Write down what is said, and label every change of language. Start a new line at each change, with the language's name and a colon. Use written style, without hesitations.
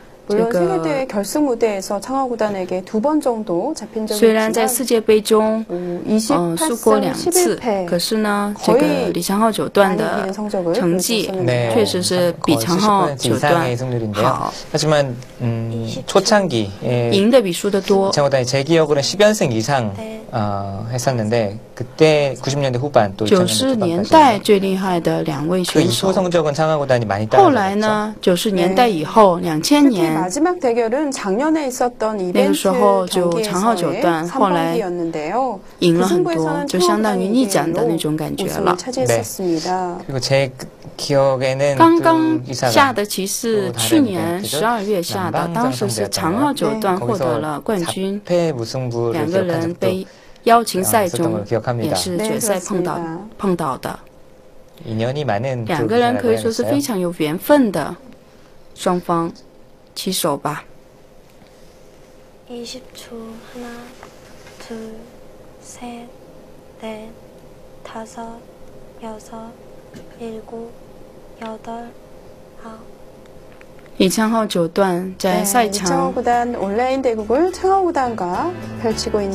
Korean: 물론 세계대회 결승 무대에서 창호 구단에게 2번 정도 잡힌 적이
Chinese: 虽然在世界杯中输过2次，可是呢，这个李昌浩九段的成绩确实是比长浩九段好。
Korean: 하지만 초창기
Chinese: 赢的比输的多。
Korean: 이창호 구단이 제 기억으로는 10연승 이상 했었는데 그때 90년대 후반 또
Chinese: 90年代最厉害的2位选手。
Korean: 그 이후 성적은 창호 구단이 많이
Chinese: 后来呢，90年代以后，2000年。
Korean: 마지막 대결은 작년에 있었던 이벤트
Chinese: 那个时候就长浩九段后来赢了很多，就相当于逆转的那种感觉了。
Korean: 그리고 제 기억에는
Chinese: 刚刚下的棋是去年12月下的，当时是长浩九段获得了冠军，两个人被邀请赛中也是决赛碰到的，两个人可以说是非常有缘分的双方。起手吧。
Korean: 20초 하나, 둘, 셋, 넷, 다섯, 여섯, 일곱, 여덟, 아홉.
Chinese: 李昌浩九段在赛场
Korean: 이창호 구단 온라인 대국을 창호 구단과 펼치고 있는